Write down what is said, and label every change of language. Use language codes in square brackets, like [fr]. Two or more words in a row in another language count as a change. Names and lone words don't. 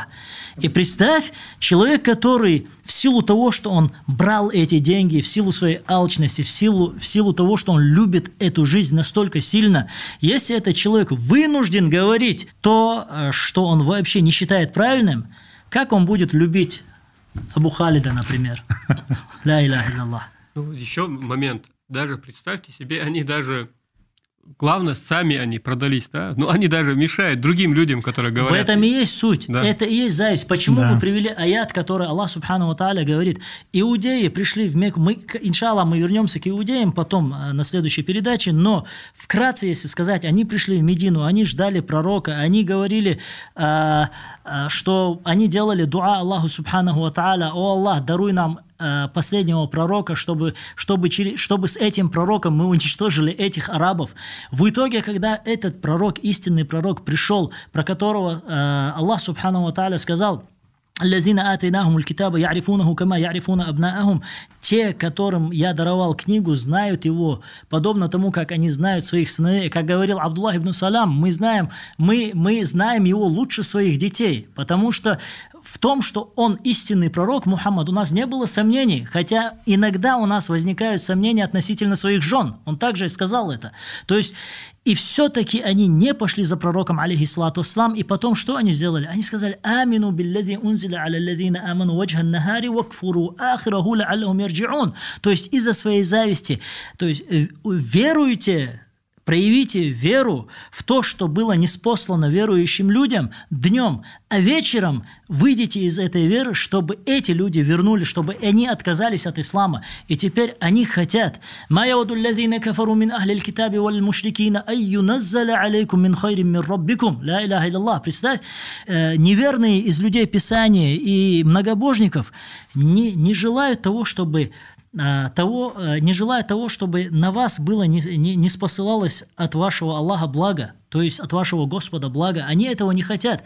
[ru] И представь, человек, который в силу того, что он брал эти деньги, в силу своей алчности, в силу того, что он любит эту жизнь настолько сильно, если этот человек вынужден говорить то, что он вообще не считает правильным, как он будет любить Абу Халида, например? [ar] لا إله إلا الله. [ru] Еще момент. Даже представьте себе, они даже... Главное, сами они продались, да? Но они даже мешают другим людям, которые говорят. В этом и есть суть. Да. Это и есть зависть. Почему мы привели аят, который [ar] الله سبحانه وتعالى [ru] говорит: иудеи пришли в Мекку. Иншаллах, мы вернемся к иудеям потом на следующей передаче, но вкратце, если сказать, они пришли в Медину, они ждали пророка, они говорили, что они делали дуа [ar] الله سبحانه وتعالى: [ru] о Аллах, даруй нам последнего пророка, чтобы с этим пророком мы уничтожили этих арабов. В итоге, когда этот пророк, истинный пророк, пришел, про которого [ar] الله سبحانه وتعالى [ru] сказал: [ar] «الذين آتيناهم الكتاب يعرفونه كما يعرفون أبناءهم». [ru] Те, которым я даровал книгу, знают его, подобно тому, как они знают своих сыновей. Как говорил Абдуллах ибн Салам, мы знаем его лучше своих детей, потому что в том, что он истинный пророк Мухаммад, у нас не было сомнений, хотя иногда у нас возникают сомнения относительно своих жен. Он также и сказал это. То есть, и все-таки они не пошли за пророком, [ar] عليه الصلاة والسلام, [ru] и потом что они сделали? Они сказали: [ar] «آمنوا بالذي أنزل على الذين آمنوا وجه النهار واكفروا آخره لعلهم يرجعون». [ru] То есть, из-за своей зависти, то есть, веруйте, проявите веру в то, что было ниспослано верующим людям днем, а вечером выйдите из этой веры, чтобы эти люди вернулись, чтобы они отказались от ислама. И теперь они хотят. [ar] «ما يود الذين كفروا من أهل الكتاب ولا المشركين أن ينزل عليكم من خير من ربكم. لا إله إلا الله. [ru] Представь, неверные из людей Писания и многобожников не желают того, чтобы не желая того, чтобы на вас было не спосылалось от вашего Аллаха благо, то есть от вашего Господа благо. Они этого не хотят.